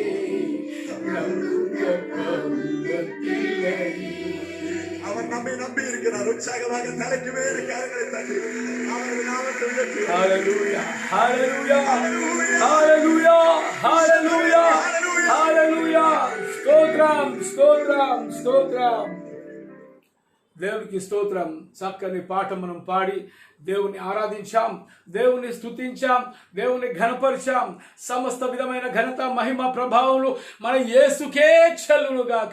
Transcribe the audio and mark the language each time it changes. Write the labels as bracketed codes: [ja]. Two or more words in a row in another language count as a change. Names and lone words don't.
[ta] நம்புங்கப்பா உங்க பிள்ளையே. அவர் நம்மை நம்பி இருக்கிறார். உற்சாகமாக தலைக்கு மேல கரங்களை தட்டி அவரது நாமத்தை உயர்த்தி. ஹalleluya, ஹalleluya, ஹalleluya, ஹalleluya, ஹalleluya. [te] స్తోత్రం, స్తోత్రం, స్తోత్రం. దేవునికి స్తోత్రం. చక్కని పాట మనం పాడి దేవుని ఆరాధించాం, దేవుని స్తుతించాం, దేవుని ఘనపరిచాం. సమస్త విధమైన ఘనత, మహిమ, ప్రభావములు మన యేసుకే చెల్లును గాక.